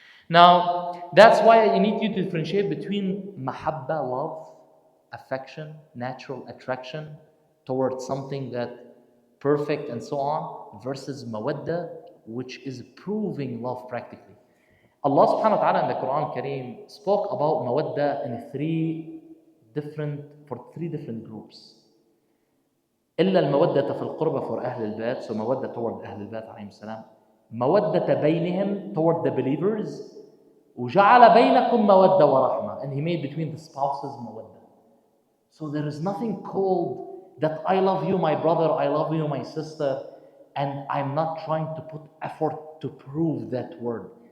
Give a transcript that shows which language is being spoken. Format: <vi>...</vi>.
<en>Now, that's why I need you to differentiate between mahabba, love, affection, natural attraction towards something that perfect and so on, versus mawadda, which is proving love practically. Allah subhanahu wa ta'ala in the Quran Kareem spoke about mawadda in three different groups.</en> <ar>إلا المودة في القربة for أهل البيت,</ar> <en>so mawadda toward</en> <ar>أهل البيت عليهم السلام. مودة بينهم</ar> <en>toward the believers.</en> <ar>وجعل بينكم مودة ورحمة,</ar> <en>and He made between the spouses mawadda. So there is nothing called that I love you my brother, I love you my sister, and I'm not trying to put effort to prove that word.</en>